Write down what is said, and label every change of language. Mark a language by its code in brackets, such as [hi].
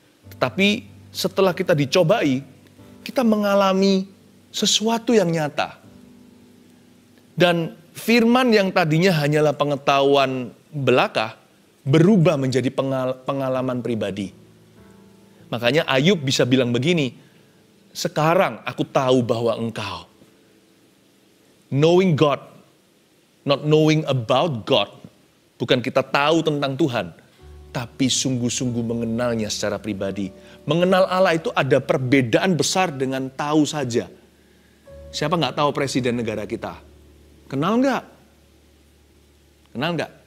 [id] Tetapi setelah kita dicobai, kita mengalami sesuatu yang nyata. Dan firman yang tadinya hanyalah pengetahuan belaka, berubah menjadi pengalaman pribadi. Makanya Ayub bisa bilang begini, sekarang aku tahu bahwa engkau. [en] Knowing God, not knowing about God. [id] Bukan kita tahu tentang Tuhan, tapi sungguh-sungguh mengenalnya secara pribadi. Mengenal Allah itu ada perbedaan besar dengan tahu saja. Siapa nggak tahu presiden negara kita? Kenal nggak? Kenal nggak?